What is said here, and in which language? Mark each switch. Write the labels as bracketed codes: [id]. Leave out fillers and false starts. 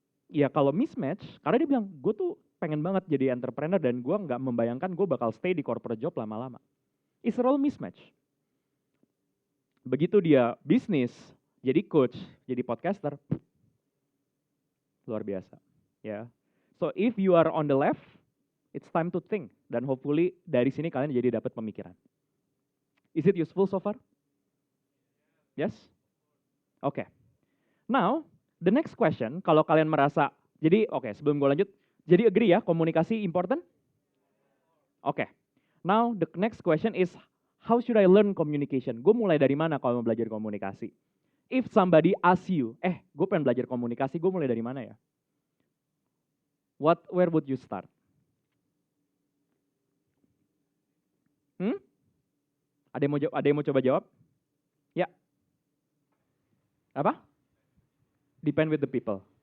[id] Ya kalau mismatch, karena dia bilang, gue tuh pengen banget jadi entrepreneur dan gue nggak membayangkan gue bakal stay di corporate job lama-lama. [en] It's all mismatch. [id] Begitu dia bisnis, jadi coach, jadi podcaster, luar biasa. [en] Ya, so if you are on the left, it's time to think. [id] Dan hopefully dari sini kalian jadi dapat pemikiran. [en] Is it useful so far? Yes? Oke. Now, the next question, [id] kalau kalian merasa, jadi sebelum gue lanjut, jadi agree ya, komunikasi important? Oke. [en] Now, the next question is, how should I learn communication? [id] Gue mulai dari mana kalau mau belajar komunikasi? [en] If somebody ask you, [id] gue pengen belajar komunikasi, gue mulai dari mana ya? [en] Where would you start? [id] Ada yang mau coba jawab? Ya. Apa? [en] Depend with the people.